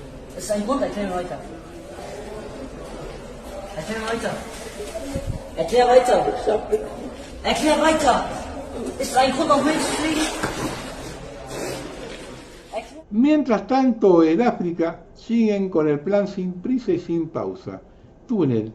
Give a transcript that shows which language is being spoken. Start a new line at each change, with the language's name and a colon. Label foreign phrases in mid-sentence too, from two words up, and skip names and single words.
German: Es ein Grund, erklär mir weiter. Erklär mir weiter. Erklär weiter. Erklär weiter. Ist ein Grund, auf Menschen zu fliegen?
Spanish: Mientras tanto, en África siguen con el plan sin prisa y sin pausa. Túnel.